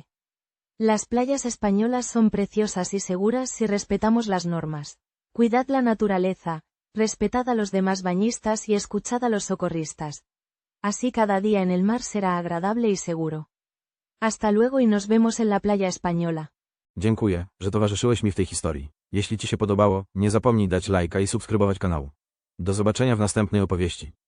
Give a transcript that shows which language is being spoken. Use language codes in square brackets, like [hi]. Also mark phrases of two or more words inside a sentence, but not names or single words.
[es] Las playas españolas son preciosas y seguras si respetamos las normas. Cuidad la naturaleza, respetad a los demás bañistas y escuchad a los socorristas. Así cada día en el mar será agradable y seguro. Hasta luego y nos vemos en la playa española. [pl] Dziękuję, że towarzyszyłeś mi w tej historii. Jeśli Ci się podobało, nie zapomnij dać lajka i subskrybować kanału. Do zobaczenia w następnej opowieści.